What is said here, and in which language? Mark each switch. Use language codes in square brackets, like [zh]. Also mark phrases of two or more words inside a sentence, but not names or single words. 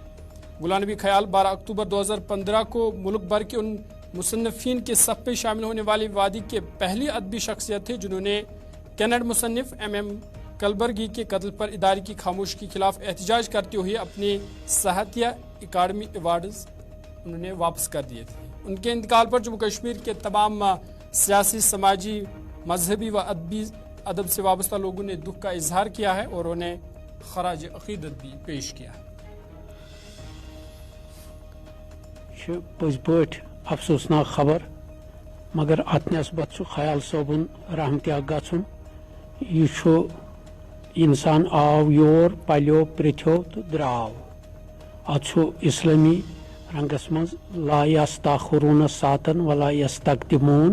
[ur] گلان نبی خیال 12 اکتوبر 2015 کو ملک بھر کے ان مصنفین کے صف میں شامل ہونے والی وادی کے پہلی ادبی شخصیت تھے جنہوں نے کینیڈ مصنف ایم کلبرگی کے قتل پر ادارے کی خاموشی کے خلاف احتجاج کرتے ہوئے اپنے ساہتیہ اکیڈمی ایوارڈز انہوں نے واپس کر دیے تھے. ان کے انتقال پر جموں کشمیر کے تمام سیاسی، سماجی، مذہبی و ادب سے وابستہ لوگوں نے دکھ کا اظہار کیا ہے اور انہیں خراج عقیدت بھی پیش کیا ہے. [ks] پز پٲٹھۍ افسوسناک خبر، مگر ات نسبت چھُ خیال صٲبُن رحمتیا گژھُن. یہ چھُ انسان آو یور، پلیو، پرٛژھیو تہٕ درٛاو. ات چھُ اسلٲمی رنگس منٛز [ar] لا یستاخرون ساتن ولا یستقدمون.